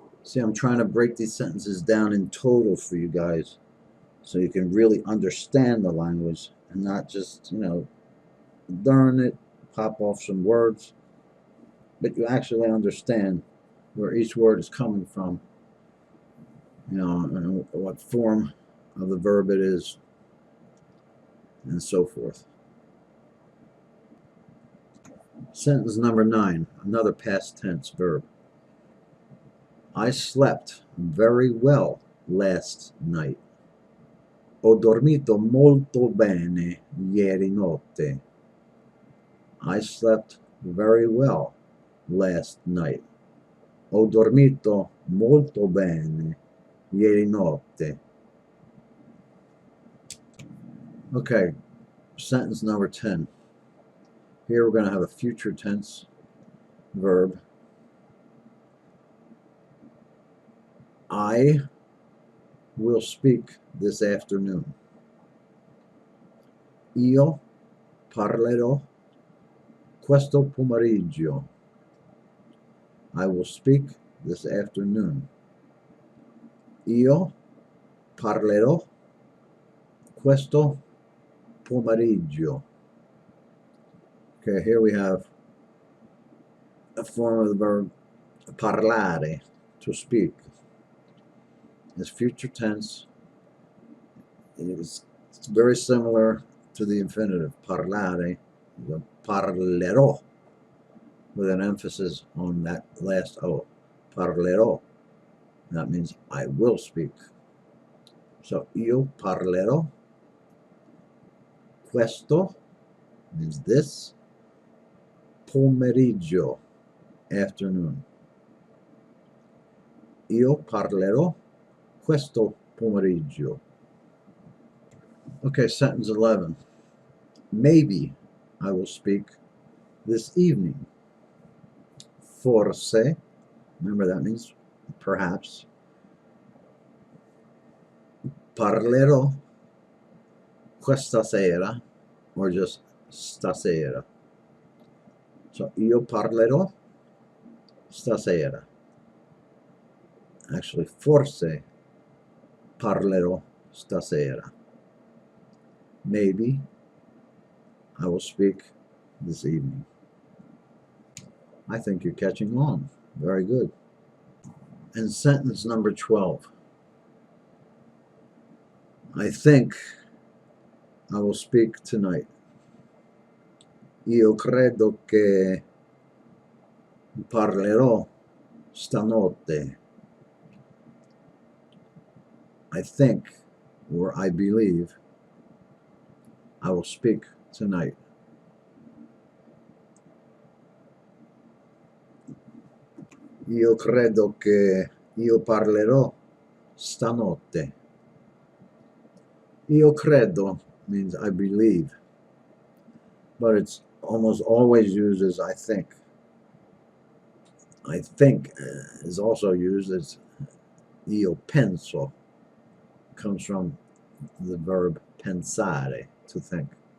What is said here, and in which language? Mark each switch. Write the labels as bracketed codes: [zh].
[en] See, I'm trying to break these sentences down in total for you guys so you can really understand the language and not just, learn it, pop off some words, but you actually understand where each word is coming from, and what form of the verb it is, and so forth. Sentence number 9, another past tense verb. I slept very well last night. [it] Ho dormito molto bene ieri notte. [en] I slept very well last night. [it] Ho dormito molto bene ieri notte. [en] Okay, sentence number 10. Here we're going to have a future tense verb. I will speak this afternoon. [it] Io parlerò questo pomeriggio. [en] I will speak this afternoon. [it] Io parlerò questo pomeriggio. [en] Okay, here we have a form of the verb parlare, to speak. It's future tense. It's very similar to the infinitive, parlare. Parlerò, with an emphasis on that last O. Parlerò. That means I will speak. So [it] io parlerò. [en] Questo means this. Pomeriggio, afternoon. [it] Io parlerò questo pomeriggio. [en] Okay, sentence 11. Maybe I will speak this evening. Forse, remember that means perhaps. [it] Parlerò questa sera, [en] or just [it] stasera. So io parlerò stasera. Actually, forse parlerò stasera. [en] Maybe I will speak this evening. I think you're catching on. Very good. And sentence number 12. I think I will speak tonight. [it] Io credo che parlerò stanotte. [en] I think, or I believe, I will speak tonight. [it] Io credo che io parlerò stanotte. Io credo [en] means I believe, but it's almost always used as I think. I think is also used as [it] io penso. [en] Comes from the verb pensare, to think.